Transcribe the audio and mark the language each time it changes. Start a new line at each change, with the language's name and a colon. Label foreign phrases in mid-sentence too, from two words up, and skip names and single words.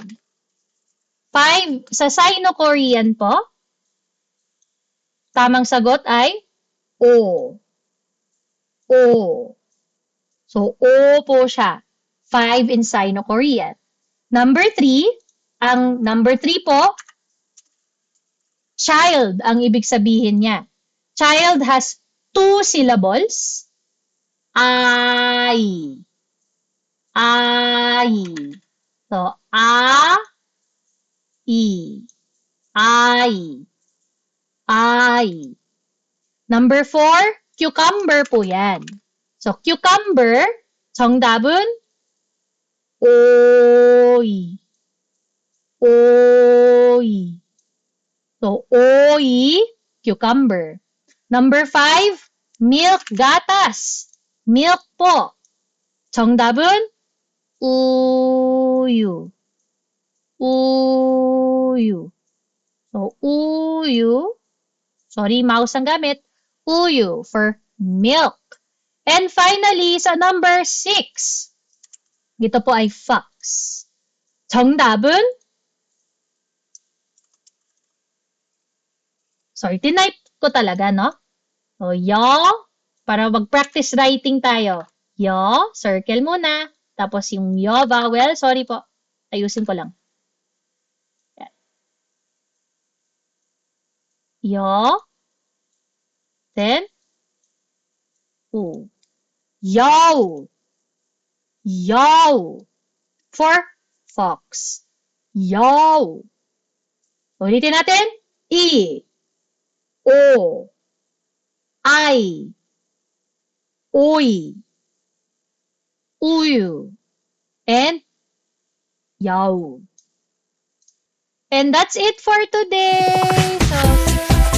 Filipino: 5 sa Sino-Korean po, tamang sagot ay O. O. So, O po siya.
English: 5 in Sino-Korean.
Filipino: Number 3, ang number 3 po, child ang ibig sabihin niya.
English: Child has 2 syllables.
Korean: I. I. So, I. I. I.
Filipino: Number 4, cucumber po yan.
English: So,
Korean: cucumber, 정답은 오이. 오이. So, 오이, cucumber.
English: Number 5, milk, gatas. Milk po.
Korean: 정답은 우유. 우유. So, uyu.
Filipino: Sorry, mouse ang gamit.
English: Uyu for milk. And finally,
Filipino: sa number 6, dito po ay fox. 정답은, sorry, tinype ko talaga, no? So, para mag-practice writing tayo. Circle muna. Tapos yung vowel, sorry po, ayusin ko lang.
Korean: Then, U. Yo. Yo.
English: For fox.
Korean: Yo.
Filipino: Ulitin natin.
Korean: E. O. I. Oy. Uyu. And yo.
English: And that's it for today. So,